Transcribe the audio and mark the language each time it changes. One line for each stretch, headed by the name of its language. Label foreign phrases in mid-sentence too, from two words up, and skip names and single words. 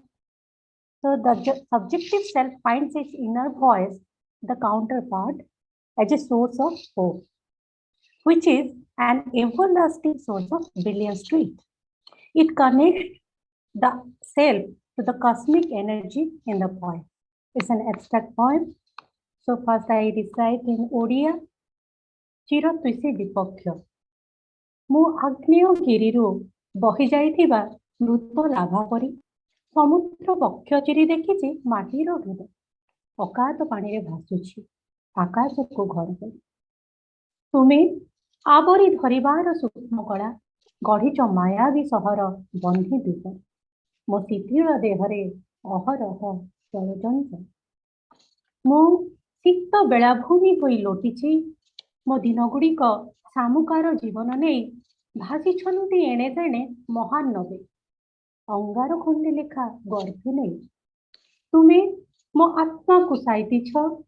English: So the subjective self finds its inner voice, the counterpart, as a source of hope, which is an everlasting source of brilliance to it. It connects the self to the cosmic energy in the poem. It's an abstract poem. So first I recite in Odia, Chiratvishi Vipakya.
Odia: ମୁଁ ଆଗ୍ନେୟ ଗିରିରୁ ବହି ଯାଇଥିବା ମୃତ ଲାଭା ପରି ସମୁଦ୍ର ବକ୍ଷ ଚିରି ଦେଖିଛି ମାଟିର ହୃଦ ଅକାତ ପାଣିରେ ଭାସୁଛି ଆକାଶକୁ ଘର କରି ତୁମେ ଆବରି ଧରିବାର ସୂକ୍ଷ୍ମ କଳା ଗଢ଼ିଛ ମାୟାବୀ ସହର ବନ୍ଧି ଦ୍ୱୀପ ମୋ ଶିଥିଳ ଦେହରେ ଅହରହ ଚଳଚଞ୍ଚଳ ମୁଁ ଶୀତ ବେଳାଭୂମି ହୋଇ ଲୋଟିଛି ମୋ ଦିନଗୁଡ଼ିକ ସାମୁକାର ଜୀବନ ନେଇ ଭାସିଛନ୍ତି ଏଣେ ତେଣେ ମହାନ ନବେ ଅଙ୍ଗାର ଖଣ୍ଡେ ଲେଖା ଗର୍ଭେ ନେଇ ତୁମେ ମୋ ଆତ୍ମାକୁ ସାଇତିଛ